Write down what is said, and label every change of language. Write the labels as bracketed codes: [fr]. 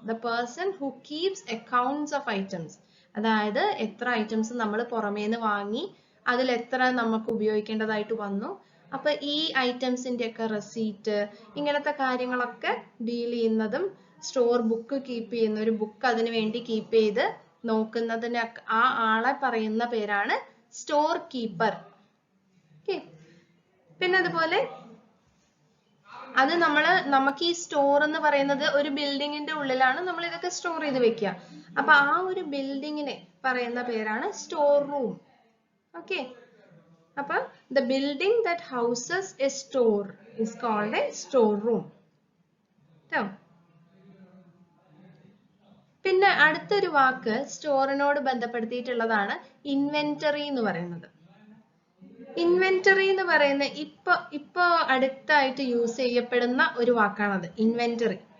[en] The person who keeps accounts of items. [ml] അതായത് എത്ര items നമ്മൾ പുറമേന്ന് വാങ്ങി, അതിൽ എത്ര നമുക്ക് ഉപയോഗിക്കേണ്ടതായിട്ട് വന്നു, അപ്പൊ ഈ ഐറ്റംസിന്റെ ഒക്കെ റെസീറ്റ്, ഇങ്ങനത്തെ കാര്യങ്ങളൊക്കെ ഡീൽ ചെയ്യുന്നതും, സ്റ്റോർ ബുക്ക് കീപ്പ് ചെയ്യുന്ന ഒരു ബുക്ക് അതിനു വേണ്ടി കീപ്പ് ചെയ്ത് നോക്കുന്നതിന് ആ ആളെ പറയുന്ന പേരാണ് സ്റ്റോർ കീപ്പർ. ഓക്കെ, പിന്നെ അതുപോലെ അത് നമുക്ക് ഈ സ്റ്റോർ എന്ന് പറയുന്നത് ഒരു ബിൽഡിങ്ങിന്റെ ഉള്ളിലാണ് നമ്മൾ ഇതൊക്കെ സ്റ്റോർ ചെയ്ത് വെക്കുക. അപ്പൊ ആ ഒരു ബിൽഡിങ്ങിനെ പറയുന്ന പേരാണ് സ്റ്റോർ റൂം. [en] Okay, അപ്പൊ the building that houses a store is called a store room. [ml] പിന്നെ അടുത്തൊരു വാക്ക് സ്റ്റോറിനോട് ബന്ധപ്പെടുത്തിയിട്ടുള്ളതാണ് ഇൻവെന്ററി എന്ന് പറയുന്നത്. ഇൻവെന്ററി എന്ന് പറയുന്ന ഇപ്പൊ അടുത്തായിട്ട് യൂസ് ചെയ്യപ്പെടുന്ന ഒരു വാക്കാണത്, ഇൻവെന്ററി.